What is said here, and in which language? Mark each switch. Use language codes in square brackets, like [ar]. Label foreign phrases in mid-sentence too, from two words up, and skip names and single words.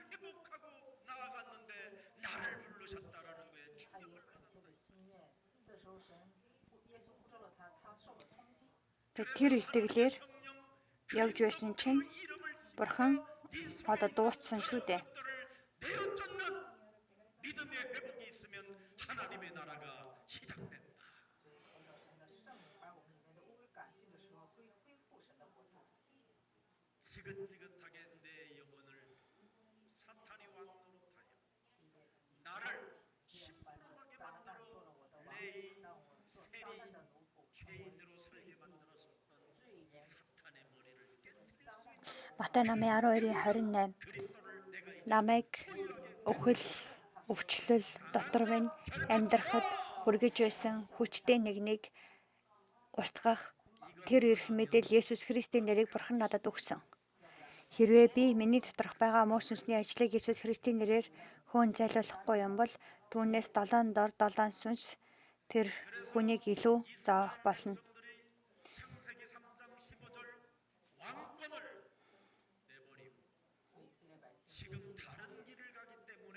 [mn] Тэр итгэлээр явж байсан чинь Бурхан одоо дууссан шүү дээ. [ko] 믿음의 회복이 있으면 하나님의 나라가 시작된다. 지긋지긋하게 내 영혼을 사탄이 왕노릇하여 나를 심판하게 만들어 레이, 세리, 죄인으로 살게 만들었었던 이 사탄의 머리를 깨뜨릴 수 있는 [mn] Матай номын 12:28 намайг өвчлөл дотор минь амьдрахад хүргэж байсан хүчтэй нэгнийг устгах тэр эрх мэдэл Есүс Христийн нэрийг Бурхан надад өгсөн. Хэрвээ би миний доторх байгаа муу сүнсний ажлыг Есүс Христийн нэрээр хөөн зайлуулахгүй юм бол түүнээс 7 дор 7 сүнс тэр хүнийг илүү зоох болно. [ko] 창세기 3장 15절 왕권을 내버리고 지금 다른 길을 가기